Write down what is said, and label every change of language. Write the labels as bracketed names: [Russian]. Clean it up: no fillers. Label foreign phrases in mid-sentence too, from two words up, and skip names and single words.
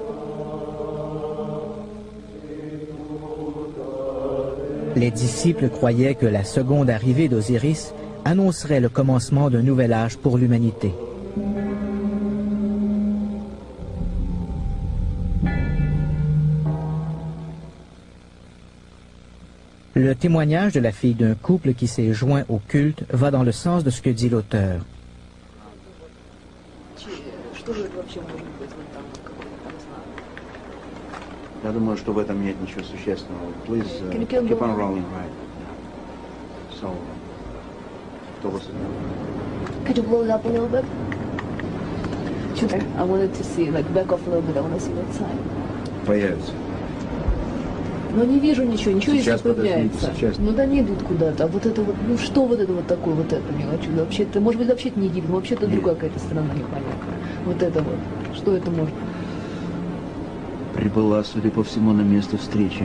[French] Les disciples croyaient que la seconde arrivée d'Osiris annoncerait le commencement d'un nouvel âge pour l'humanité. Le témoignage de la fille d'un couple qui s'est joint au culte va dans le sens de ce que dit l'auteur. [Russian] Я думаю, что в этом нет ничего существенного. [English] Please keep on rolling, right? So, что was it? Could you blow it up a little bit? I wanted to see, like, back off a little bit. I want to see that side. [Russian] Появится. Но не вижу ничего, ничего Сейчас, не появляется. Сейчас. Ну да, они идут куда-то. А вот это вот, ну что вот это вот такое, вот это не хочу. Вообще-то, может быть, вообще-то не Египет, вообще-то другая какая-то страна непонятная. Вот это вот. Что это может? Прибыла, судя по всему, на место встречи.